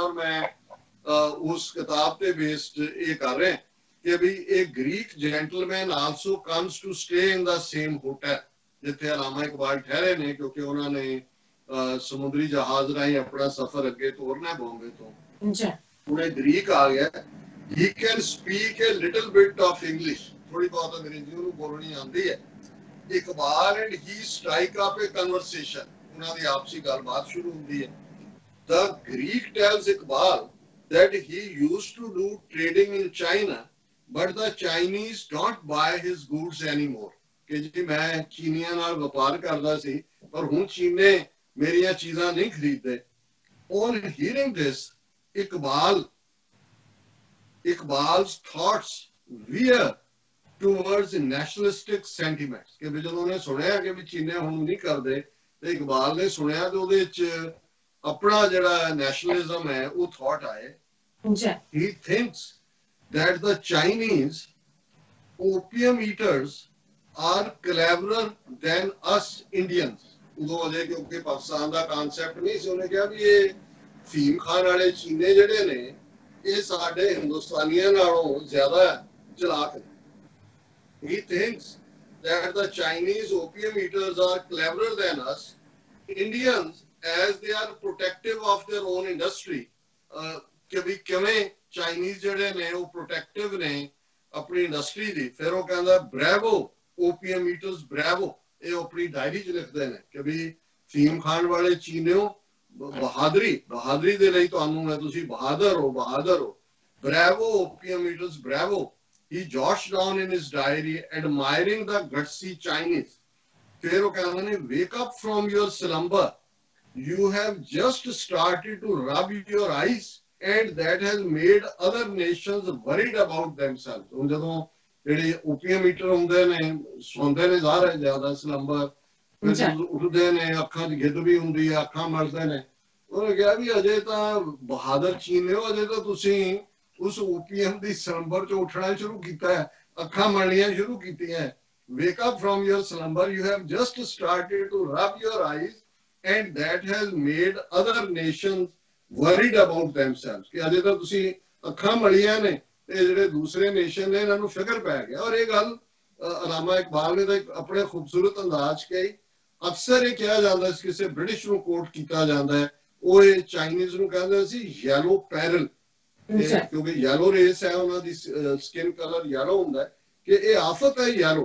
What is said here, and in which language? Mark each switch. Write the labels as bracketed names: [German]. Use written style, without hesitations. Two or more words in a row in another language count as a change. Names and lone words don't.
[Punjabi] ਔਰ ਮੈਂ ਉਸ ਕਿਤਾਬ ਤੇ ਬੇਸਡ ਇਹ ਕਰ ਰਿਹਾ ਕਿ ਵੀ ਇਹ [English] Greek gentleman also comes to stay in the same hotel [Punjabi] ਜਿੱਥੇ ਅਲਾਮਾ ਇਕਬਾਲ ਠਹਿਰੇ ਨੇ, ਕਿਉਂਕਿ ਉਹਨਾਂ ਨੇ ਸਮੁੰਦਰੀ ਜਹਾਜ਼ ਰਾਹੀਂ ਆਪਣਾ ਸਫ਼ਰ ਅੱਗੇ ਤੋਰਨਾ ਬੰਬੇ ਤੋਂ। ਹੁਣ ਇਹ ਗ੍ਰੀਕ ਆ ਗਿਆ, [English] he can speak a little bit of English, [Punjabi] ਥੋੜੀ ਬਹੁਤ ਅੰਗਰੇਜ਼ੀ ਉਹਨੂੰ ਬੋਲਣੀ ਆਉਂਦੀ ਹੈ। [English] ਇਕਬਾਲ and he strike up a conversation, [Punjabi] ਉਹਨਾਂ ਦੀ ਆਪਸੀ ਗੱਲਬਾਤ ਸ਼ੁਰੂ ਹੁੰਦੀ ਹੈ। [English] The Greek tells Iqbal that he used to do trading in China, but the Chinese don't buy his goods anymore, [Punjabi] ਕਿ ਜੀ ਮੈਂ ਚੀਨੀਆਂ ਨਾਲ ਵਪਾਰ ਕਰਦਾ ਸੀ ਪਰ ਹੁਣ ਚੀਨੇ ਮੇਰੀਆਂ ਚੀਜ਼ਾਂ ਨਹੀਂ ਖਰੀਦਦੇ। [English] On hearing this, Iqbal's thoughts veer towards nationalistic sentiments, [Punjabi] ਕਿ ਵੀ ਜਦੋਂ ਉਹਨੇ ਸੁਣਿਆ ਕਿ ਵੀ ਚੀਨੇ ਹੁਣ ਨਹੀਂ ਕਰਦੇ ਤੇ ਇਕਬਾਲ ਨੇ ਸੁਣਿਆ ਤੇ ਉਹਦੇ ਚ ਆਪਣਾ ਜਿਹੜਾ ਨੈਸ਼ਨਲਿਜ਼ਮ ਹੈ ਉਹ ਥਾਟ ਆਏ। [English] He thinks that the Chinese opium eaters are cleverer than us Indians. [Punjabi] ਉਦੋਂ ਅਜੇ ਕਿਉਂਕਿ ਪਾਕਿਸਤਾਨ ਦਾ ਕਨਸੈਪਟ ਨਹੀਂ ਸੀ, ਉਹਨੇ ਕਿਹਾ ਵੀ ਇਹ ਫੀਮ ਖਾਣ ਵਾਲੇ ਚੀਨੇ ਜਿਹੜੇ ਨੇ ਇਹ ਸਾਡੇ ਹਿੰਦੁਸਤਾਨੀਆਂ ਨਾਲੋਂ ਜ਼ਿਆਦਾ ਚਲਾਕ ਨੇ। [English] He thinks that the Chinese opium eaters are cleverer than us Indians, as they are protective of their own industry. [Punjabi] ਕਿ ਵੀ ਕਿਵੇਂ ਚਾਈਨੀਜ਼ ਜਿਹੜੇ ਨੇ ਉਹ ਪ੍ਰੋਟੈਕਟਿਵ ਨੇ ਆਪਣੀ ਇੰਡਸਟਰੀ ਦੀ। ਫਿਰ ਉਹ ਕਹਿੰਦਾ [English] bravo opium eaters bravo, [Punjabi] ਇਹ ਆਪਣੀ ਡਾਇਰੀ 'ਚ ਲਿਖਦੇ ਨੇ ਕਿ ਵੀ ਫੀਮ ਖਾਣ ਵਾਲੇ ਚੀਨਿਓ ਬਹਾਦਰੀ ਦੇ ਲਈ ਤੁਹਾਨੂੰ ਹੈ, ਤੁਸੀਂ ਬਹਾਦਰ ਹੋ। [English] bravo opium eaters bravo. He jotted down in his diary admiring the gutsy Chinese. [Punjabi] ਫਿਰ ਉਹ ਕਹਿੰਦੇ ਨੇ [English] wake up from your slumber, you have just started to rub your eyes and that has made other nations worried about themselves. [Punjabi] ਹੁਣ ਜਦੋਂ ਜਿਹੜੇ [English] opium eater [Punjabi] ਹੁੰਦੇ ਨੇ ਸੌਂਦੇ ਨੇ ਜ਼ਾਹਰ ਹੈ ਜ਼ਿਆਦਾ ਸਲੰਬਰ, ਫਿਰ ਉੱਠਦੇ ਨੇ ਅੱਖਾਂ 'ਚ ਗਿੱਧ ਵੀ ਹੁੰਦੀ ਹੈ, ਅੱਖਾਂ ਮਲਦੇ ਨੇ। ਉਹਨੇ ਕਿਹਾ ਵੀ ਅਜੇ ਤਾਂ ਬਹਾਦਰ ਚੀਨਿਓ, ਅਜੇ ਤਾਂ ਤੁਸੀਂ ਉਸ ਓਪੀਅਮ ਦੀ ਸਲੰਬਰ 'ਚ ਉੱਠਣਾ ਸ਼ੁਰੂ ਕੀਤਾ ਹੈ, ਅੱਖਾਂ ਮਲਣੀਆਂ ਸ਼ੁਰੂ ਕੀਤੀਆਂ। [English] Wake up from your slumber, you have just started to rub your eyes and that has made other nations worried about themselves. [Punjabi] ਕਿ ਅਜੇ ਤਾਂ ਤੁਸੀਂ ਅੱਖਾਂ ਮਲੀਆਂ ਨੇ ਤੇ ਜਿਹੜੇ ਦੂਸਰੇ ਨੇਸ਼ਨ ਨੇ ਇਹਨਾਂ ਨੂੰ ਫਿਕਰ ਪੈ ਗਿਆ। ਔਰ ਇਹ ਗੱਲ ਅਲਾਮਾ ਇਕਬਾਲ ਨੇ ਤਾਂ ਆਪਣੇ ਖੂਬਸੂਰਤ ਅੰਦਾਜ਼ ਕਹੀ। ਅਕਸਰ ਇਹ ਕਿਹਾ ਜਾਂਦਾ ਸੀ, ਕਿਸੇ ਬ੍ਰਿਟਿਸ਼ ਨੂੰ ਕੋਟ ਕੀਤਾ ਜਾਂਦਾ ਹੈ, ਉਹ ਇਹ ਚਾਈਨੀਜ਼ ਨੂੰ ਕਹਿੰਦੇ ਸੀ [English] yellow peril, [Punjabi] ਕਿਉਂਕਿ [English] yellow race [Punjabi] ਹੈ ਉਹਨਾਂ ਦੀ, [English] skin colour yellow [Punjabi] ਹੁੰਦਾ ਹੈ, ਕਿ ਇਹ ਆਫਤ ਹੈ ਯੈਲੋ।